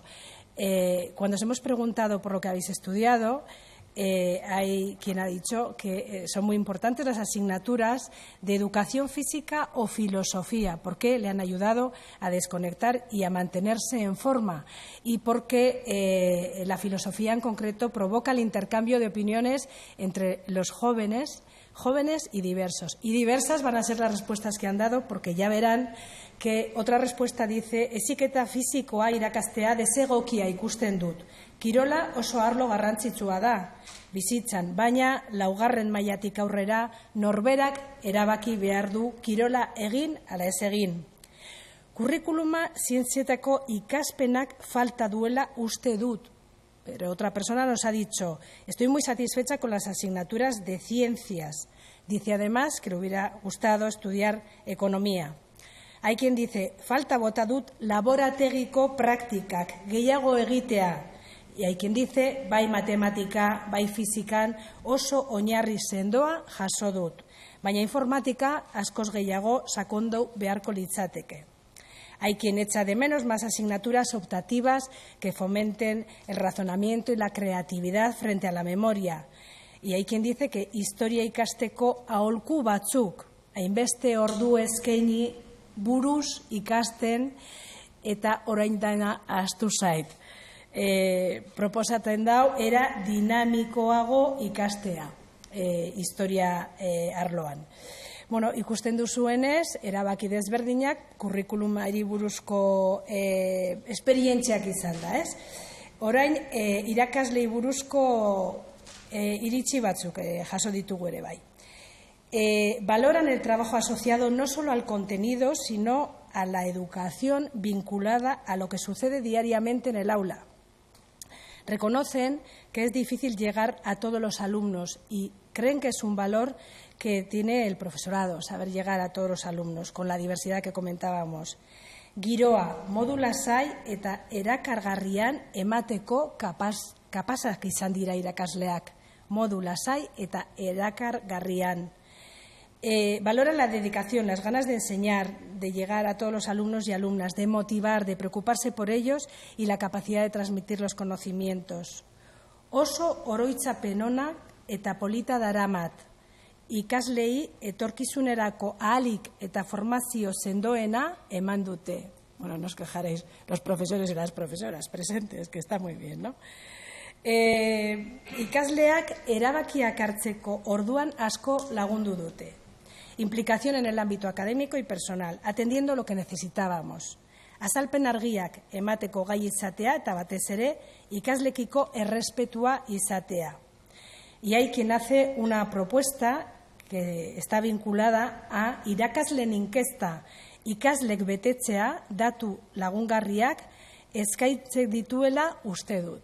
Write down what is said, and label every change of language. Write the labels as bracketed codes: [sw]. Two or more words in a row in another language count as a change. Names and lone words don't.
[es] Cuando os hemos preguntado por lo que habéis estudiado, hay quien ha dicho que son muy importantes las asignaturas de educación física o filosofía, porque le han ayudado a desconectar y a mantenerse en forma, y porque la filosofía en concreto provoca el intercambio de opiniones entre los jóvenes y diversos. Y diversas van a ser las respuestas que han dado, porque ya verán que otra respuesta dice: [eu] heziketa fisikoa irakastea desegokia ikusten dut. Kirola oso arlo garrantzitsua da bizitzan, baina laugarren mailatik aurrera norberak erabaki behar du kirola egin ala ez egin. Kurrikuluma zientzietako ikaspenak falta duela uste dut. [es] Pero otra persona nos ha dicho: estoy muy satisfecha con las asignaturas de ciencias. Dice además que le hubiera gustado estudiar economía. Hay quien dice: [eu] falta bota dut laborategiko praktikak, gehiago egitea. [es] Y hay quien dice: [eu] bai matematika, bai fizikan oso oinarri sendoa jaso dut. Baina informatika askoz gehiago sakondu beharko litzateke. [es] Hay quien echa de menos más asignaturas optativas que fomenten el razonamiento y la creatividad frente a la memoria. Y hay quien dice que [eu] historia ikasteko aholku batzuk, hainbeste ordu eskaini buruz ikasten eta orain dena ahaztu zait. Proposatzen dau era dinamikoago ikastea historia arloan. Bueno, ikusten duzuenez, erabaki desberdinak, kurrikulumari buruzko esperientziak izan da, ez? Orain, irakaslei buruzko iritzi batzuk jaso ditugu ere bai. [es] Valoran el trabajo asociado no solo al contenido, sino a la educación vinculada a lo que sucede diariamente en el aula. Reconocen que es difícil llegar a todos los alumnos y creen que es un valor que tiene el profesorado, saber llegar a todos los alumnos, con la diversidad que comentábamos. [eu] Giroa, modu lasai eta erakargarrian emateko kapazak izan dira irakasleak. Modu lasai eta erakargarrian. [es] Valoran la dedicación, las ganas de enseñar, de llegar a todos los alumnos y alumnas, de motivar, de preocuparse por ellos y la capacidad de transmitir los conocimientos. [eu] Oso oroitzapen ona eta polita daramat, ikaslei etorkizunerako ahalik eta formazio sendoena eman dute. [es] Bueno, no os quejaréis los profesores y las profesoras presentes, que está muy bien, ¿no? [eu] Ikasleak erabakiak hartzeko orduan asko lagundu dute. [es] Implicación en el ámbito académico y personal, atendiendo lo que necesitábamos. [eu] Azalpen argiak emateko gai izatea eta batez ere ikaslekiko errespetua izatea. [es] Y hay quien hace una propuesta que está vinculada a [eu] irakasleen inkesta ikaslek betetzea datu lagungarriak eskaintzen dituela uste dut.